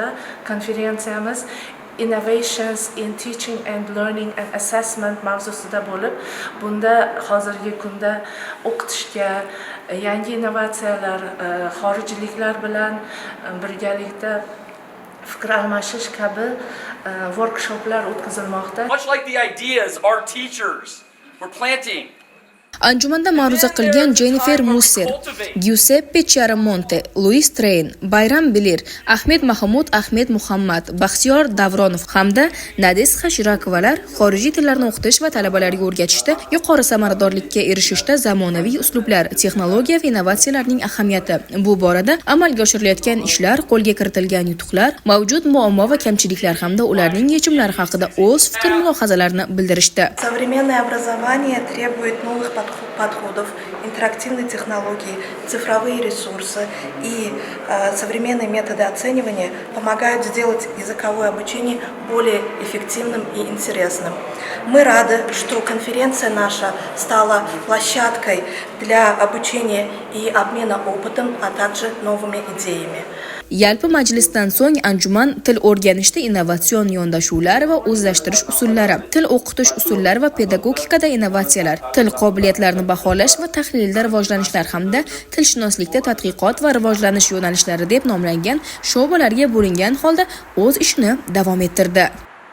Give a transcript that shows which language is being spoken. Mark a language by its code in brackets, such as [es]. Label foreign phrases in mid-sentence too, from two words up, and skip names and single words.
[uz] Konferensiyamiz Innovations in Teaching and Learning and Assessment mavzusida bo'lib, bunda hozirgi kunda o'qitishga yangi innovatsiyalar, xorijliklar bilan birgalikda fikr almashish kabi workshoplar o'tkazilmoqda. [en] Much like the ideas our teachers were planting. [uz] Anjumanda ma'ruza qilgan Jennifer Musser, Giuseppe Chiaramonte, Luis Train, Bayram Bilir, Ahmed Mahmud Ahmed Muhammad, Baxtiyor Davronov hamda Nadezxa Shirakovalar xorijiy tillarni o'qitish va talabalarga o'rgatishda yuqori samaradorlikka erishishda zamonaviy uslublar, texnologiya va innovatsiyalarning ahamiyati, bu borada amalga oshirilayotgan ishlar, qo'lga kiritilgan yutuqlar, mavjud muammo va kamchiliklar hamda ularning yechimlari haqida o'z fikr-mulohazalarini bildirishdi. [ru] Современное образование требует новых подходов, интерактивной технологии, цифровые ресурсы и современные методы оценивания помогают сделать языковое обучение более эффективным и интересным. Мы рады, что конференция наша стала площадкой для обучения и обмена опытом, а также новыми идеями. [uz] Yalpi majlisdan so'ng anjuman til o'rganishda innovatsion yondashuvlar va o'zlashtirish usullari, til o'qitish usullari va pedagogikada innovatsiyalar, til qobiliyatlarini baholash va tahlilda rivojlanishlar hamda tilshunoslikda tadqiqot va rivojlanish yo'nalishlari deb nomlangan sho'balarga bo'lingan holda o'z ishini davom ettirdi.